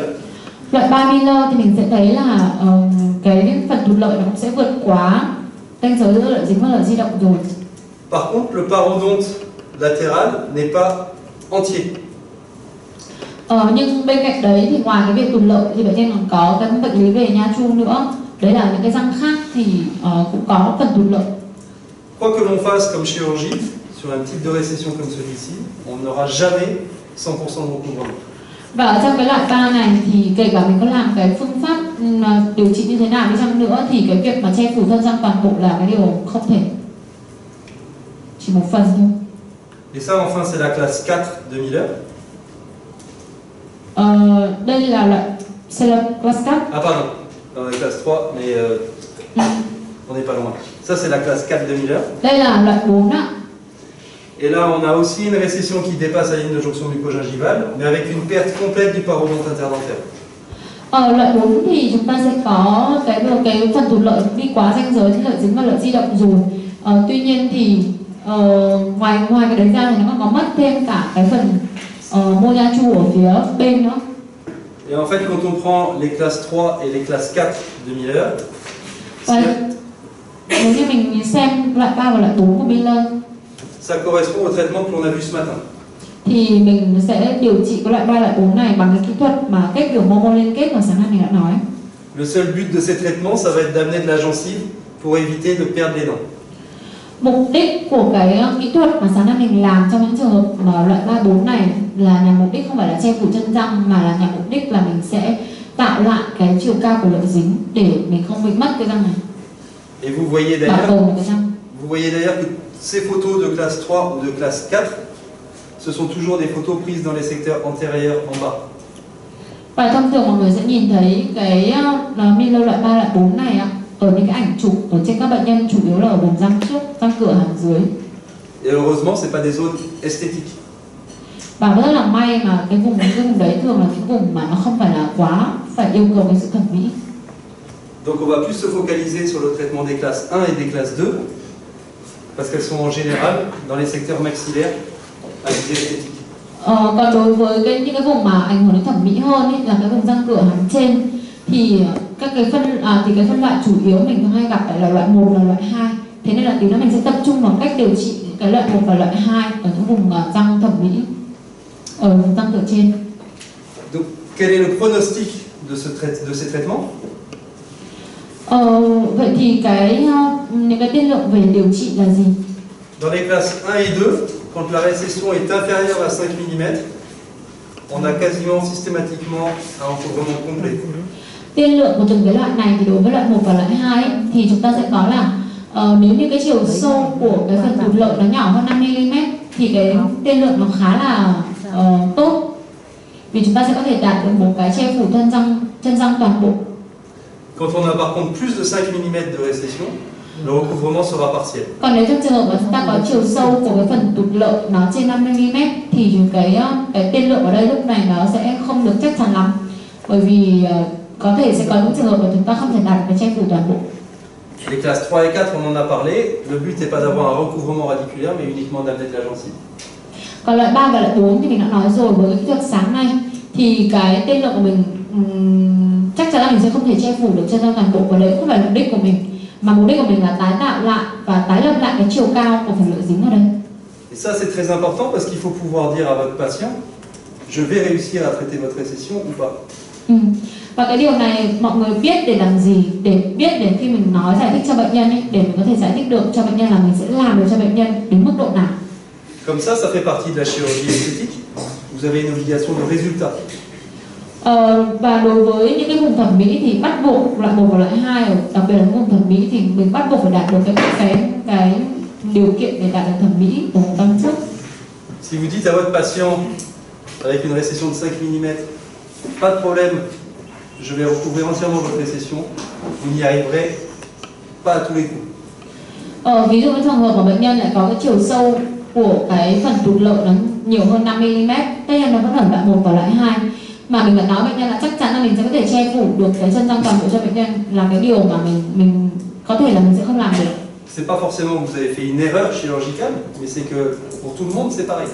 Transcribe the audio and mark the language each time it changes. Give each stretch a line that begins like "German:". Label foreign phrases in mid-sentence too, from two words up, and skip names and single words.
Vietnamese: Loại 3 Miller thì mình sẽ thấy là cái phần thụt lợi nó cũng sẽ vượt quá ranh giới giữa lợi dính và lợi di động rồi.
French: Par contre, le parodonte latéral n'est pas entier.
Vietnamese: Nhưng bên cạnh đấy thì ngoài cái việc thụt lợi thì bệnh nhân còn có cái bệnh lý về nha chu nữa. Đấy là những cái răng khác thì cũng có phần thụt lợi.
French: Quoi que l'on fasse comme chirurgie sur un type de récession comme celui-ci, on n'aura jamais 100% de recouvrement.
Vietnamese: Và ở trong cái loại 3 này thì kể cả mình có làm cái phương pháp điều trị như thế nào đi chăng nữa thì cái việc mà che phủ thân răng toàn bộ là cái điều không thể, chỉ một phần thôi.
French: Et ça enfin c'est la classe 4 de Miller.
Vietnamese: Đây là loại classe 4.
French: Ah pardon, dans la classe 3 mais on n'est pas loin. Ça c'est la classe 4 de Miller.
Vietnamese: Đây là loại 4 ạ.
French: Et là, on a aussi une récession qui dépasse la ligne de jonction mucogingivale, mais avec une perte complète du parodonte interdentaire.
Vietnamese: Ở loại 4 thì chúng ta sẽ có cái phần thụt lợi đi quá ranh giới lợi dính và lợi di động rồi. Tuy nhiên thì ngoài cái đấy ra thì nó còn có mất thêm cả cái phần mô nha chu ở phía bên nữa.
French: Et en fait, quand on prend les classes 3 et les classes 4 de Miller,
Vietnamese: nếu như mình xem loại 3 và loại 4 của Miller,
French: ça correspond au traitement que l'on a vu ce matin.
Vietnamese: Thì mình sẽ điều trị cái loại 3 loại 4 này bằng cái kỹ thuật mà kết biểu mô liên kết mà sáng nay mình đã nói.
French: Le seul but de ces traitements, ça va être d'amener de la gencive pour éviter de perdre les dents.
Vietnamese: Mục đích của cái kỹ thuật mà sáng nay mình làm trong những trường hợp mà loại 3 4 này là nhằm mục đích không phải là che phủ chân răng, mà là nhằm mục đích là mình sẽ tạo lại cái chiều cao của lợi dính để mình không bị mất cái răng này.
French: Et vous voyez d'ailleurs que ces photos de classe 3 ou de classe 4, ce sont toujours des photos prises dans les secteurs antérieurs en bas.
Vietnamese: Và thông thường mọi người sẽ nhìn thấy cái Miller loại 3 loại 4 này ở những cái ảnh chụp ở trên các bệnh nhân chủ yếu là ở vùng răng trước, răng cửa hàm dưới.
French: Et heureusement, c'est pas des zones esthétiques.
Vietnamese: Và rất là may mà cái vùng đấy thường là cái vùng mà nó không phải là quá phải yêu cầu cái sự thẩm mỹ.
French: Donc on va plus se focaliser sur le traitement des classes 1 et des classes 2 parce qu'elles sont en général dans les secteurs maxillaires à visée esthétique.
Vietnamese: Còn đối với những cái vùng mà ảnh hưởng đến thẩm mỹ hơn ấy, là cái vùng răng cửa hàm trên thì cái phân loại chủ yếu mình thường hay gặp là loại 1 là loại 2. Thế nên là tí nữa mình sẽ tập trung vào cách điều trị cái loại 1 và loại 2 ở những vùng răng thẩm mỹ ở vùng răng cửa trên.
French: Donc quel est le pronostic de ces traitements?
Vietnamese: Vậy thì những cái tiên lượng về điều trị là gì?
French: Dans les classes 1 et 2, quand la récession est inférieure à 5 mm, on a quasiment systématiquement un recouvrement complet.
Vietnamese: Tiên lượng của từng cái loại này thì đối với loại 1 và loại 2 ấy, thì chúng ta sẽ có là nếu như cái chiều sâu của cái phần thụt lợi nó nhỏ hơn 5 mm thì cái tiên lượng nó khá là tốt. Vì chúng ta sẽ có thể đạt được một cái che phủ chân răng toàn bộ.
French: Quand on a par contre plus de 5 mm de récession, le recouvrement sera partiel.
Vietnamese: Còn nếu trong trường hợp mà chúng ta có chiều sâu của cái phần tụt lợi nó trên 5 mm thì cái tiên lượng ở đây lúc này nó sẽ không được chắc chắn lắm, bởi vì có thể sẽ có những trường hợp mà chúng ta không thể đạt cái che phủ toàn bộ.
French: Les classes 3 et 4, on en a parlé. Le but n'est pas d'avoir un recouvrement radiculaire, mais uniquement d'amener de la gencive.
Vietnamese: Còn loại 3 và loại 4 thì mình đã nói rồi, với cái kỹ thuật sáng nay thì cái tiên lượng của mình chắc chắn là mình sẽ không thể che phủ được chân răng toàn bộ, và đấy không phải mục đích của mình, mà mục đích của mình là tái tạo lại và tái lập lại cái chiều cao của phần lợi dính ở đây.
French: Et ça c'est très important parce qu'il faut pouvoir dire à votre patient, je vais réussir à traiter votre récession ou pas.
Vietnamese: Và cái điều này mọi người biết để làm gì? Để biết để khi mình nói giải thích cho bệnh nhân ấy, để mình có thể giải thích được cho bệnh nhân là mình sẽ làm được cho bệnh nhân đến mức độ nào.
French: Comme ça fait partie de la chirurgie esthétique. Vous avez une obligation de résultat.
Vietnamese: Và đối với những cái vùng thẩm mỹ thì bắt buộc loại 1 và loại 2, đặc biệt là vùng thẩm mỹ thì mình bắt buộc phải đạt được cái điều kiện để đạt được thẩm mỹ của một năm trước.
French: Si vous dites à votre patient avec une récession de 5 mm, pas de problème, je vais recouvrir entièrement votre récession, vous n'y arriverez pas à tous les coups.
Vietnamese: Ví dụ trong trường hợp mà bệnh nhân lại có cái chiều sâu của cái phần tụt lợi nó nhiều hơn 5 mm, tất nhiên nó vẫn ở loại 1 và loại 2, mà mình vẫn nói bệnh nhân là chắc chắn là mình sẽ có thể che phủ được cái chân răng toàn bộ cho bệnh nhân, là cái điều mà mình có thể là mình sẽ không làm được.
French: C'est pas forcément que vous avez fait une erreur chirurgicale, mais c'est que pour tout le monde c'est pareil.